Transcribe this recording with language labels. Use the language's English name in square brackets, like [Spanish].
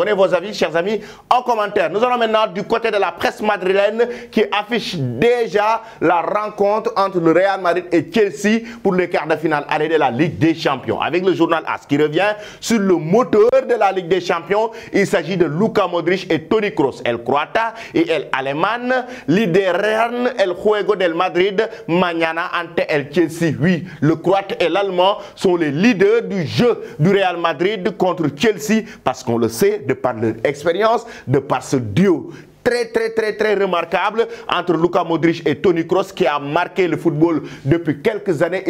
[French] Donnez vos avis, chers amis, en commentaire. Nous allons maintenant du côté de la presse madrilène qui affiche déjà la rencontre entre le Real Madrid et Chelsea pour les quarts de finale aller de la Ligue des Champions. Avec le journal AS qui revient sur le moteur de la Ligue des Champions, il s'agit de Luka Modric et Toni Kroos. [Spanish] El croata et el alemán lideran el juego del Madrid mañana ante el Chelsea. [French] Oui, le croate et l'allemand sont les leaders du jeu du Real Madrid contre Chelsea parce qu'on le sait de par leur expérience, de par ce duo très remarquable entre Luka Modric et Toni Kroos qui a marqué le football depuis quelques années.